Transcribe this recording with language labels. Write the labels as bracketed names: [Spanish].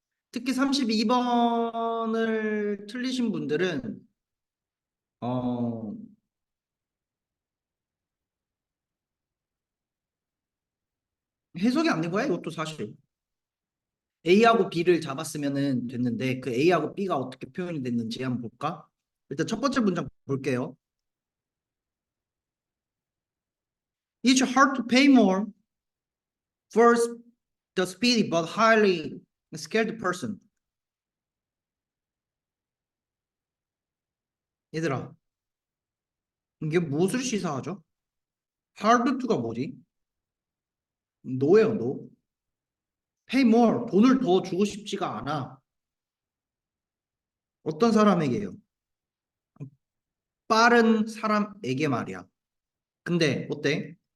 [Korean] 특히 32번을 틀리신 분들은 어, 해석이 안 된 거야, 이것도 사실. A하고 B를 잡았으면 됐는데 그 A하고 B가 어떻게 표현이 됐는지 한번 볼까? 일단 첫 번째 문장 볼게요. [English] It's hard to pay more for the speedy but highly skilled person. [Korean] 얘들아, 이게 무엇을 시사하죠? [English] hard to [Korean] 가 뭐지? no예요, no. [English] pay more, [Korean] 돈을 더 주고 싶지가 않아. 어떤 사람에게요? 빠른 사람에게 말이야. 근데 어때?